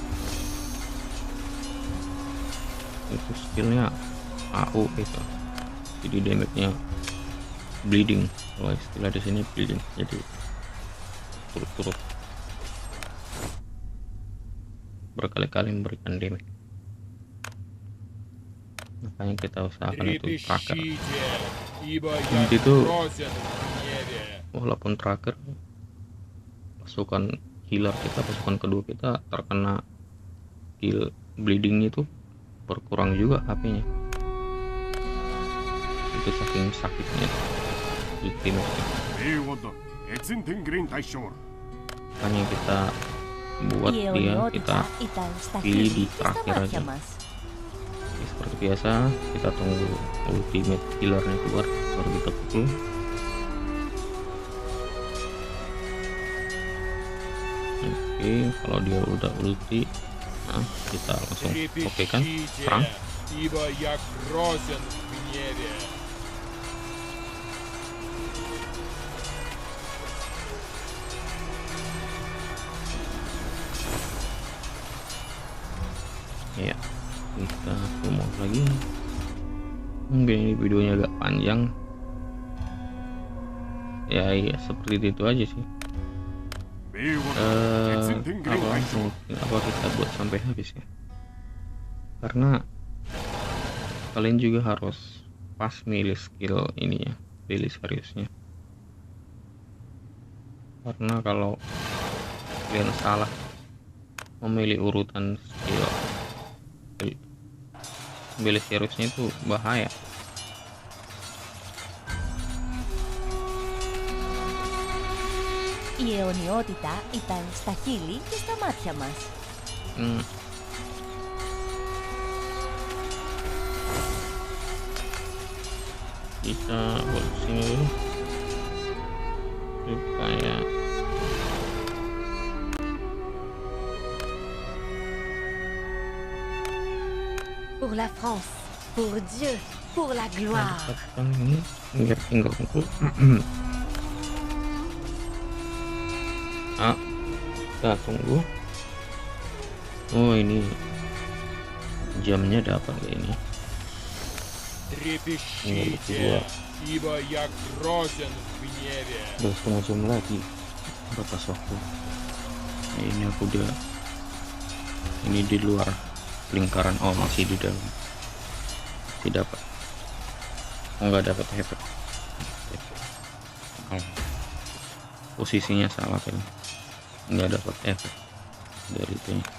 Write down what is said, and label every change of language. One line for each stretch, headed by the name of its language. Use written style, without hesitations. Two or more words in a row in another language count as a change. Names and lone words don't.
Indonesian: Itu skillnya AU itu. jadi damage-nya bleeding, kalau istilah di sini bleeding, jadi turut-turut berkali-kali memberikan damage. Makanya kita usahakan itu tracker.
Russian: Трепещите, ибо я
Indonesian: Itu
Russian: грозен в гневе.
Indonesian: walaupun tracker, pasukan healer kita, pasukan kedua kita terkena
English: heal bleeding
Indonesian: itu berkurang juga HP-nya. Itu saking sakitnya di tim. 英語だエツンテングレン大将 Makanya kita buat
Greek: Η
Indonesian: dia,
Greek: αιωνιότητα
Indonesian: kita
Greek: ήταν στα
Indonesian: pilih
Greek: χείλη
Indonesian: di
Greek: και στα
Indonesian: terakhir
Greek: μάτια
Indonesian: aja.
Greek: μας.
Indonesian: Ya, seperti biasa kita tunggu
English: ultimate healernya
Indonesian: keluar baru kita pukul. Oke, kalau dia udah ulti, nah kita langsung oke kan, serang.
Russian: Трепещите, ибо я грозен в гневе.
Indonesian: Ya, kita promo lagi. Mungkin ini videonya agak panjang. Ya, iya seperti itu aja sih. 英語だエツンテングレン大将 Apa kita buat sampai habis ya? Karena kalian juga harus pas milih skill ini ya, pilih seriusnya. Karena kalau kalian salah memilih urutan skill, milih seriusnya itu bahaya.
Greek: Η αιωνιότητα ήταν στα χείλη και στα μάτια μας. Hmm.
Indonesian: Kita buat sini dulu supaya
French: Pour la France, pour Dieu, pour la gloire.
Indonesian: dapatkan ini biar tinggal kumpul. Ah, kita tunggu. Oh, ini jamnya dapat kayak ini.
Russian: Трепещите, ибо я грозен в гневе.
Indonesian: Udah setengah jam lagi batas waktu. Nah, ini aku udah, ini di luar lingkaran. Oh, masih di dalam, tidak dapat. Oh, nggak dapat efek. Oh, posisinya salah kan, nggak dapat efek dari itu.